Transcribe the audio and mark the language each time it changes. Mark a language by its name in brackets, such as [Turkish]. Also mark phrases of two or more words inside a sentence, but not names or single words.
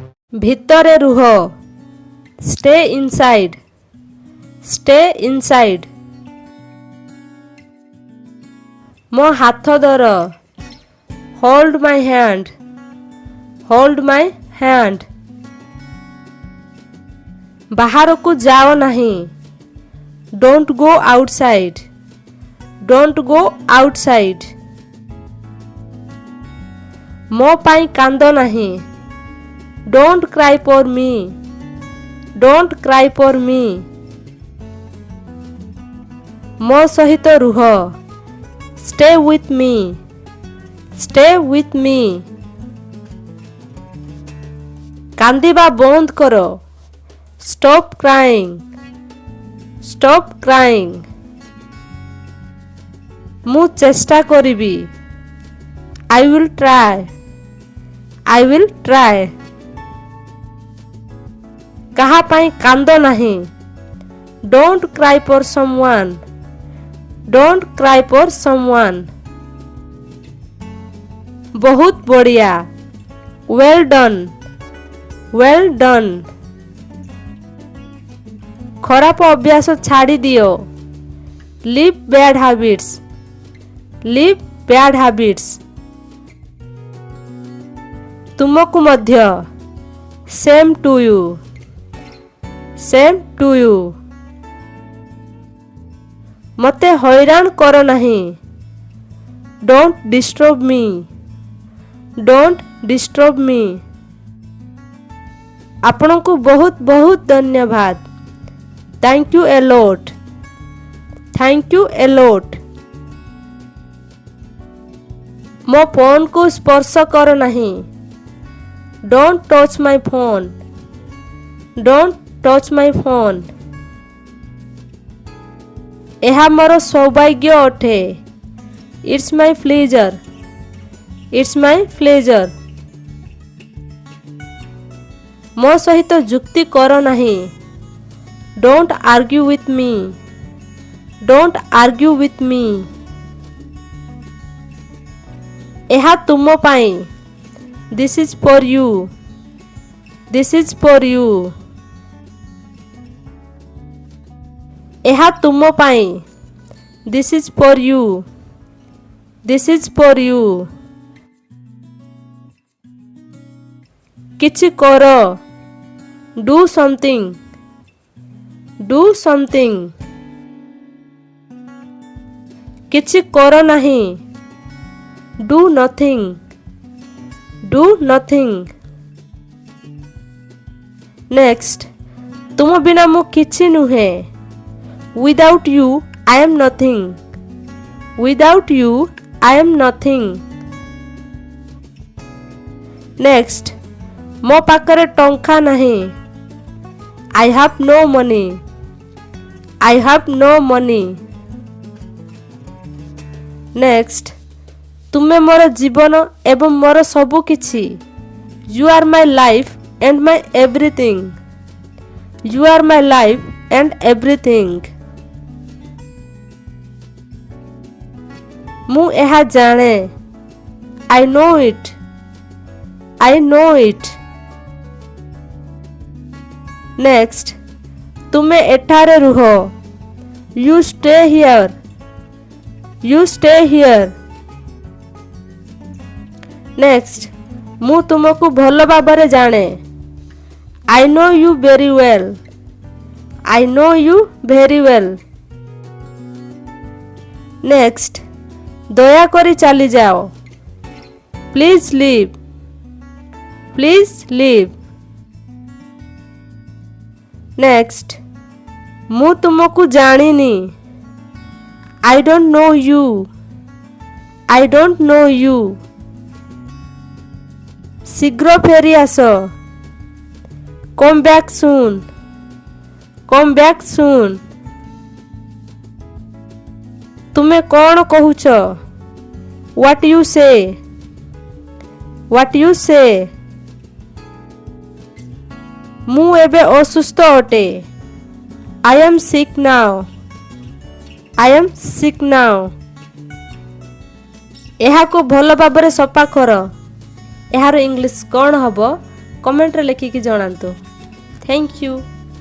[Odia] ଭିତରେ ରୁହ [English] stay inside stay inside [Odia] ମୋ ହାତ ଧର [English] hold my hand hold my hand [Odia] ବାହାରକୁ ଯାଅ ନାହିଁ [English] don't go outside don't go outside [Odia] ମୋ ପାଇଁ କାନ୍ଦ ନାହିଁ [English] don't cry for me don't cry for me [Odia] ମୋ ସହିତ ରୁହ [English] stay with me stay with me [Odia] କାନ୍ଦିବା ବନ୍ଦ କର [English] stop crying stop crying [Odia] ମୁଁ ଚେଷ୍ଟା କରିବି [English] I will try I will try [Odia] କାହା ପାଇଁ କାନ୍ଦ ନାହିଁ [English] don't cry for someone don't cry for someone [Odia] ବହୁତ ବଢ଼ିଆ [English] well done well done [Odia] ଖରାପ ଅଭ୍ୟାସ ଛାଡ଼ି ଦିଅ [English] leave bad habits leave bad habits [Odia] ତୁମକୁ ମଧ୍ୟ [English] same to you same to you [Odia] ମୋତେ ହଇରାଣ କର ନାହିଁ [English] don't disturb me don't disturb me [Odia] ଆପଣଙ୍କୁ ବହୁତ ବହୁତ ଧନ୍ୟବାଦ [English] thank you a lot thank you a lot [Odia] ମୋ ଫୋନକୁ ସ୍ପର୍ଶ କର ନାହିଁ [English] don't touch my phone don't touch my phone [Odia] ଏହା ମୋର ସୌଭାଗ୍ୟ ଅଟେ [English] it's my pleasure it's my pleasure [Odia] ମୋ ସହିତ ଯୁକ୍ତି କର ନାହିଁ [English] don't argue with me don't argue with me [Odia] ଏହା ତୁମ ପାଇଁ [English] this is for you this is for you [Odia] ଏହା ତୁମ ପାଇଁ [English] this is for you this is for you [Odia] କିଛି କର [English] do something do something [Odia] କିଛି କର ନାହିଁ [English] do nothing do nothing next [Odia] ତୁମ ବିନା ମୁଁ କିଛି ନୁହେଁ [English] without you I am nothing without you I am nothing next [Odia] ମୋ ପାଖରେ ଟଙ୍କା ନାହିଁ [English] I have no money I have no money next [Odia] ତୁମେ ମୋର ଜୀବନ ଏବଂ ମୋର ସବୁ କିଛି [English] you are my life and my everything you are my life and everything [Odia] ମୁଁ ଏହା ଜାଣେ [English] I know it I know it next [Odia] ତୁମେ ଏଠାରେ ରୁହ [English] you stay here you stay here next [Odia] ମୁଁ ତୁମକୁ ଭଲ ଭାବରେ ଜାଣେ [English] I know you very well I know you very well next [Odia] ଦୟାକରି ଚାଲି ଯାଅ [English] please leave please leave next [Odia] ମୁଁ ତୁମକୁ ଜାଣିନି [English] I don't know you I don't know you [Odia] ଶୀଘ୍ର ଫେରି ଆସ [English] come back soon come back soon [Odia] ତୁମେ କ'ଣ କହୁଛ [English] what you say what you say [Odia] ମୁଁ ଏବେ ଅସୁସ୍ଥ ଅଟେ [English] I am sick now I am sick now [Odia] ଏହାକୁ ଭଲ ଭାବରେ ସଫା କର ଏହାର ଇଂଲିଶ କ'ଣ ହେବ କମେଣ୍ଟରେ ଲେଖିକି ଜଣାନ୍ତୁ। [English] Thank you.